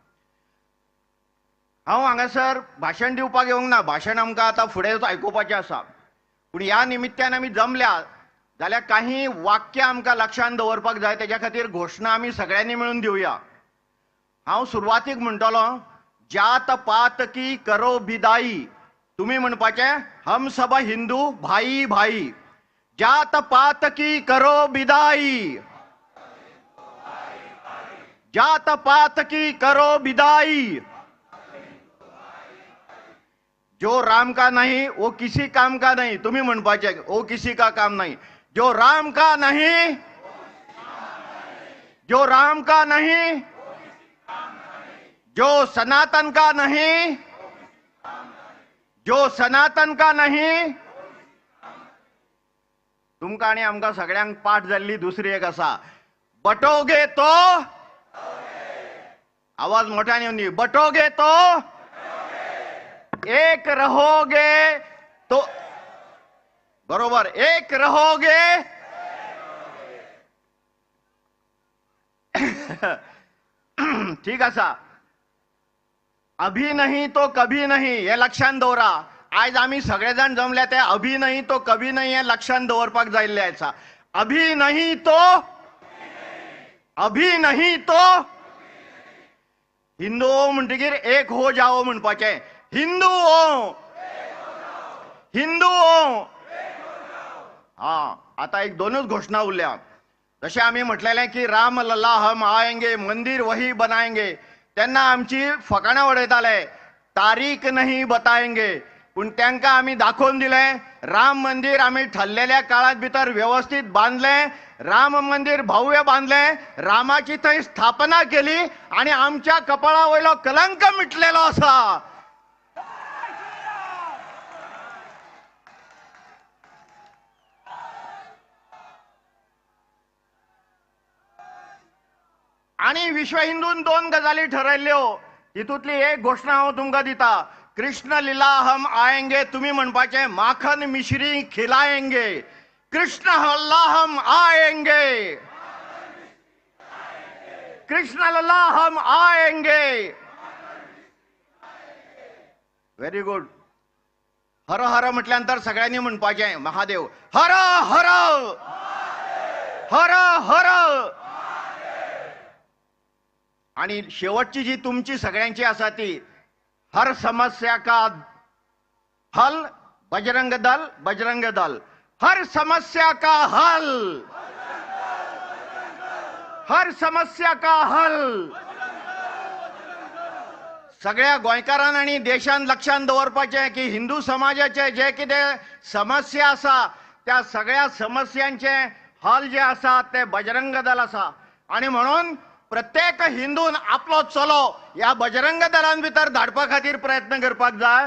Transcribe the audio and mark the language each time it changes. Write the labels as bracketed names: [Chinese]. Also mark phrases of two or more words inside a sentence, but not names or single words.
[Konkani] हांव हांगासर भाशण दिवपाक येवंक ना, भाशण आमकां आतां फुडें आयकुपाचें आसा. पूण ह्या निमित्यान आमी जमल्या जाल्यार काही वाक्य आमकां लक्षांत दवरपाक जाय, तेज्या खातीर घोशणा आमी सगळ्यांनी मेळून दिवया. हांव सुरवातीक म्हणटलो, [Hindi] जात पात की करो बिदाई. [Konkani] तुम्ही म्हणपाचें, [Hindi] हम सब हिंदू भाई भाई. जात पात की करो बिदाई. जात पात की करो बिदाई. जो राम का नहीं वो किसी काम का नहीं. [Konkani] तुम्ही म्हणपाचे, [Hindi] वो किसी का काम नहीं. जो राम का नहीं, जो राम का नहीं, जो सनातन का नहीं, जो सनातन का नहीं. [Konkani] तुमकां आणि आमकां सगळ्यांक पाठ जाल्ली दुसरी एक आसा, [Hindi] बटोगे तो, [Konkani] आवाज मोठ्याने येऊन दी, [Hindi] बटोगे तो एक रहोगे तो, बरोबर, एक रहोगे. [Konkani] ठीक आसा. [Hindi] अभी नहीं तो कभी नहीं [Konkani] हे लक्षांत दवरा. आज आम्ही सगळेजण जमले ते [Hindi] अभी नहीं तो कभी नहीं [Konkani] हे लक्षांत दवरपाक जायल्ले आसा. अभी नहीं तो, अभी नहीं तो हिंदू म्हणटकीर एक हो जाओ म्हणपाचे. [Hindi] हिंदू हो, हिंदू हो. [Marathi] हा, आता एक दोनच घोषणा उरल्या. जसे आम्ही म्हटलेले की [Hindi] राम लल्ला हम आएंगे, मंदिर वही बनाएंगे, [Marathi] त्यांना आमची फकाणा उडयताले, [Hindi] तारीख नाही बताएंगे. [Marathi] पण त्यांना आम्ही दाखवून दिले, राम मंदिर आम्ही ठरलेल्या काळात भितर व्यवस्थित बांधले, राम मंदिर भव्य बांधले, रामाची थंय स्थापना केली आणि आमच्या कपाळावयलो कलंक मिटलेलो असा. [Konkani] आणि विश्व हिंदून दोन गजाली ठरयल्ल्यो, हितूतली एक घोषणा हांव तुमकां दिता. [Hindi] कृष्ण लीला हम आएंगे, [Konkani] तुम्ही म्हणपाचे [Hindi] माखन मिश्री खिलाएंगे. कृष्ण लल्ला हम आएंगे, कृष्ण लल्ला हम आएंगे. [English] Very good. [Marathi] हर हर म्हटल्यानंतर सगळ्यांनी म्हणपाचे [Hindi] महादेव हर हर हर हर. [Marathi] आणि शेवटची जी तुमची सगळ्यांची असा ती, [Hindi] हर समस्या का हल बजरंग दल, बजरंग दल. हर समस्या का हल, हर समस्या का हल. [Konkani] सगळ्या गोंयकारांनी आणि देशान लक्षांत दवरपाचे की हिंदू समाजाचे जे कितें समस्या आसा त्या सगळ्या समस्यांचे हल जे आसा ते बजरंग दल आसा. आणि म्हणून प्रत्येक हिंदून आपलो चलो या बजरंग दलान भितर धाडपा खातीर प्रयत्न करपाक जाय.